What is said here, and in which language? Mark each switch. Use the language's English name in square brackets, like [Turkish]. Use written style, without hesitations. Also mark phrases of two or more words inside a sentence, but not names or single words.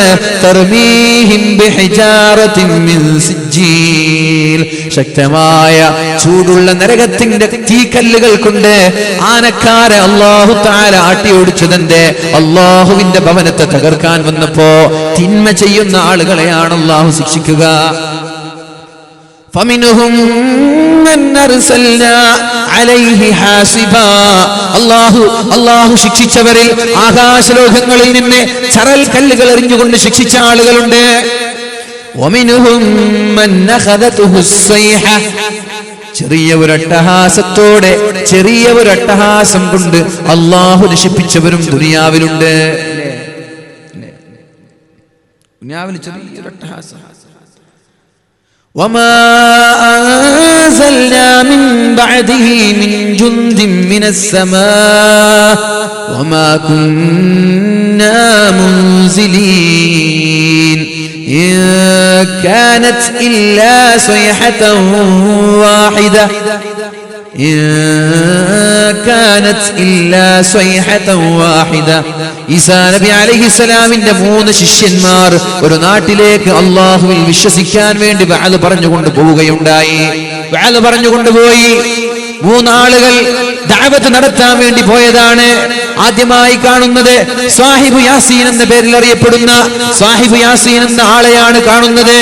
[Arabic] ترميهم بحجارة من سجيل. [Malayalam] ശക്തമായ ചൂടുള്ള നരകത്തിന്റെ തീക്കല്ലുകൾ കൊണ്ട് ആനക്കാരെ [Arabic] الله تعالى [Malayalam] ആട്ടിയോടിച്ചതിന്റെ അല്ലാഹുവിന്റെ ഭവനത്തെ തകർക്കാൻ വന്നപ്പോ തിന്മ ചെയ്യുന്ന ആളുകളെയാണ് അല്ലാഹു ശിക്ഷിക്കുക. [Arabic] فمنهم من أرسلنا عليه حاسبا. [Malayalam] അല്ലാഹു ശിക്ഷിച്ചവരിൽ ആകാശലോകങ്ങളിൽ നിന്ന് ചരൽ കല്ലുകൾ എറിഞ്ഞുകൊണ്ട് ശിക്ഷിച്ച ആളുകളുണ്ട്. [Arabic] ومنهم من أخذته الصيحة. [Malayalam] ചെറിയ ഒരു അട്ടഹാസത്തോടെ, ചെറിയ ഒരു അട്ടഹാസം കൊണ്ട് അല്ലാഹു നശിപ്പിച്ചവരും ദുനിയാവിലുണ്ട്. ദുനിയാവിൽ ചെറിയൊരു അട്ടഹാസം. [Arabic] وما أنزلنا من بعده من جند من السماء وما كنا منزلين إن كانت إلا صيحة واحدة إن كانت إلا صيحة واحدة. [Malayalam] ഈസാ നബി അലൈഹിസ്സലാമിന്റെ 3 ശിഷ്യന്മാർ ഒരു നാട്ടിലേക്ക് അല്ലാഹുവിൽ വിശ്വസിക്കാൻ വേണ്ടി വഅദ് പറഞ്ഞുകൊണ്ട് പോവുകയുണ്ടായി. വഅദ് പറഞ്ഞുകൊണ്ടുപോയി 3 ആളുകൾ ദഅവത്ത് നടത്താൻ വേണ്ടി പോയതാണ്. ആദ്യമായി കാണുന്നത് സാഹിബ് യാസീൻ എന്ന പേരിൽ അറിയപ്പെടുന്ന സാഹിബ് യാസീൻ എന്ന ആളെയാണ് കാണുന്നത്.